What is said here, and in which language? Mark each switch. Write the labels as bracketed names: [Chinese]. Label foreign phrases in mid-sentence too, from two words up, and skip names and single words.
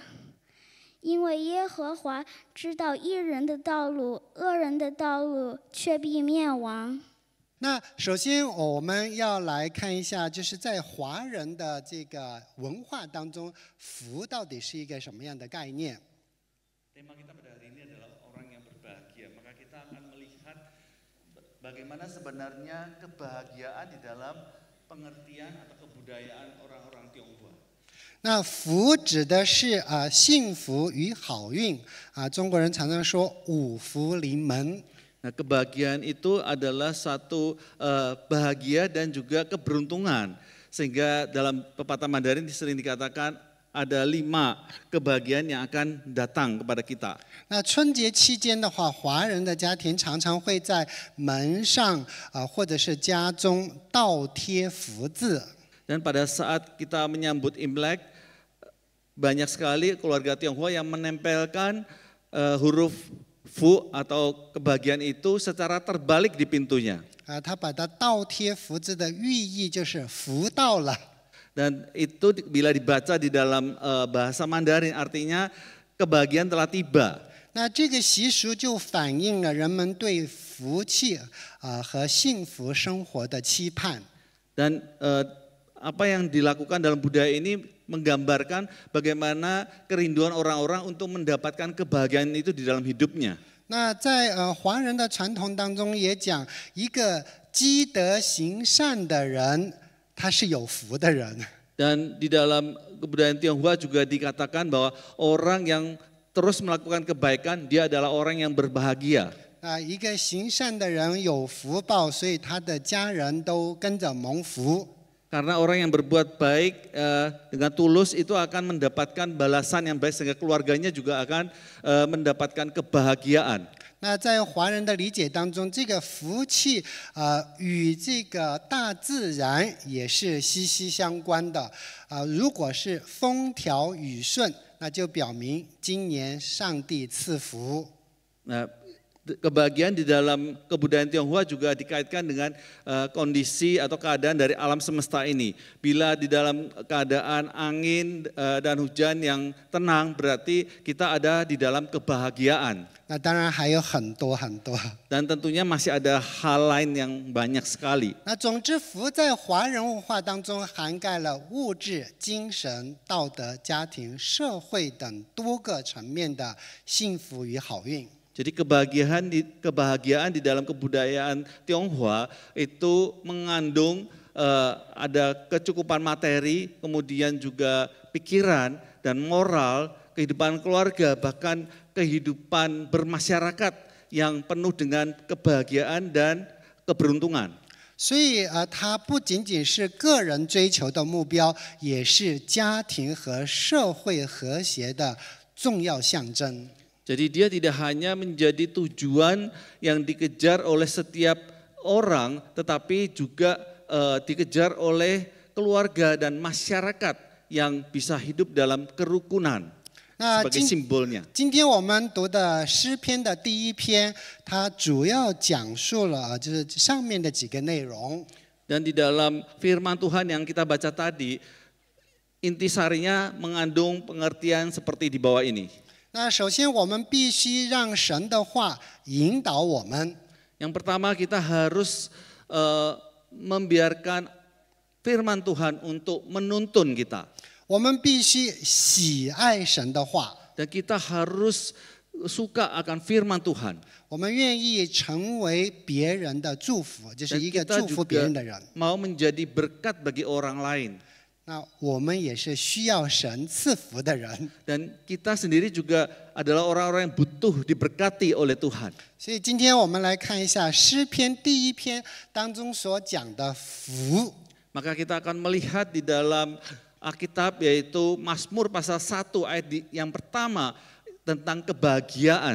[Chinese] 因为耶和华知道义人的道路，恶人的道路却必灭亡。那首先我们要来看一下，就是在华人的这个文化当中，福到底是一个什么样的概念？ [Indonesian] Tema kita pada hari ini adalah orang yang berbahagia. Maka kita akan melihat bagaimana sebenarnya kebahagiaan di dalam pengertian atau kebudayaan orang-orang Tionghoa. [Chinese] 那福指的是幸福与好运中国人常常说五福临门。 [Indonesian] Nah, kebahagiaan itu adalah satu bahagia dan juga keberuntungan. Sehingga dalam pepatah Mandarin sering dikatakan ada 5 kebahagiaan yang akan datang kepada kita. [Chinese] 那春节期间的话，华人的家庭常常会在门上或者是家中倒贴福字。 [Indonesian] Dan pada saat kita menyambut Imlek, banyak sekali keluarga Tionghoa yang menempelkan huruf Fu atau kebahagiaan itu secara terbalik di pintunya. [Chinese] 他把它倒贴福字的寓意就是福到了。 [Indonesian] Dan itu bila dibaca di dalam bahasa Mandarin artinya kebahagiaan telah tiba. [Chinese] 那这个习俗就反映了人们对福气和幸福生活的期盼。 [Indonesian] Dan apa yang dilakukan dalam budaya ini menggambarkan bagaimana kerinduan orang-orang untuk mendapatkan kebahagiaan itu di dalam hidupnya. [Chinese] 那在华人的传统当中也讲，一个积德行善的人，他是有福的人。 [Indonesian] Dan di dalam kebudayaan Tionghoa juga dikatakan bahwa orang yang terus melakukan kebaikan dia adalah orang yang berbahagia. [Chinese] 一个行善的人有福报，所以他的家人都跟着蒙福。 [Indonesian] Karena orang yang berbuat baik dengan tulus itu akan mendapatkan balasan yang baik sehingga keluarganya juga akan mendapatkan kebahagiaan. [Chinese] 那在华人的理解当中，这个福气与这个大自然也是息息相关的。如果是风调雨顺，那就表明今年上帝赐福。 [Indonesian] Nah, kebahagiaan di dalam kebudayaan Tionghoa juga dikaitkan dengan kondisi atau keadaan dari alam semesta ini. Bila di dalam keadaan angin dan hujan yang tenang berarti kita ada di dalam kebahagiaan. [Chinese] 那当然还有很多很多。 [Indonesian] Dan tentunya masih ada hal lain yang banyak sekali. [Chinese] 那总之，福在华人文化当中涵盖了物质、精神、道德、家庭、社会等多个层面的幸福与好运。 [Indonesian] Jadi kebahagiaan di dalam kebudayaan Tionghoa itu mengandung ada kecukupan materi, kemudian juga pikiran dan moral, kehidupan keluarga, bahkan kehidupan bermasyarakat yang penuh dengan kebahagiaan dan keberuntungan. [Chinese] 所以它不仅仅是个人追求的目标，也是家庭和社会和谐的重要象征。 [Indonesian] Jadi dia tidak hanya menjadi tujuan yang dikejar oleh setiap orang, tetapi juga dikejar oleh keluarga dan masyarakat yang bisa hidup dalam kerukunan sebagai simbolnya. [Chinese] 今天我们读的诗篇的第1篇，它主要讲述了就是上面的几个内容。 [Indonesian] Dan di dalam firman Tuhan yang kita baca tadi, intisarinya mengandung pengertian seperti di bawah ini. [Chinese] 那首先，我们必须让神的话引导我们。 [Indonesian] Yang pertama kita harus membiarkan firman Tuhan untuk menuntun kita. [Chinese] 我们必须喜爱神的话。 [Indonesian] Dan kita harus suka akan firman Tuhan. [Chinese] 我们愿意成为别人的祝福，就是 [Indonesian] Dan [Chinese] 一个 [Indonesian] kita [Chinese] 祝福别 [Indonesian] juga [Chinese] 人的人。 [Indonesian] mau menjadi berkat bagi orang lain. [Chinese] 那我们也是需要神赐福的人。 [Indonesian] Dan kita sendiri juga adalah orang-orang yang butuh diberkati oleh Tuhan. [Chinese] 所以今天我们来看一下诗篇第1篇当中所讲的福。 [Indonesian] Maka kita akan melihat di dalam Alkitab yaitu Mazmur pasal 1 ayat yang pertama tentang kebahagiaan.